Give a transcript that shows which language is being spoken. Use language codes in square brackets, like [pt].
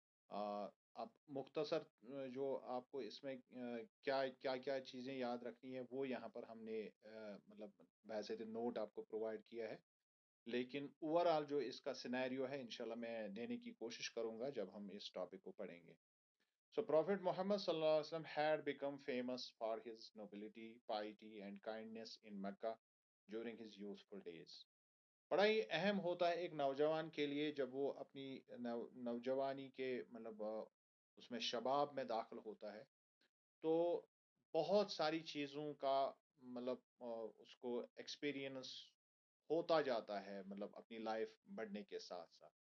[hi] अब मुख्तसर जो आपको इसमें क्या क्या क्या चीज़ें याद रखनी है वो यहाँ पर हमने मतलब वैसे नोट आपको प्रोवाइड किया है। लेकिन ओवरऑल जो इसका सिनेरियो है इंशाल्लाह मैं देने की कोशिश करूंगा जब हम इस टॉपिक को पढ़ेंगे। [en] So Prophet Muhammad sallallahu alaihi wasallam had become famous for his nobility, piety and kindness in Mecca during his youthful days. [hi] बड़ा ही अहम होता है एक नौजवान के लिए जब वो अपनी नौजवानी के मतलब उसमें शबाब में दाखिल होता है। तो बहुत सारी चीज़ों का मतलब उसको एक्सपीरियंस होता जाता है मतलब अपनी लाइफ बढ़ने के साथ साथ।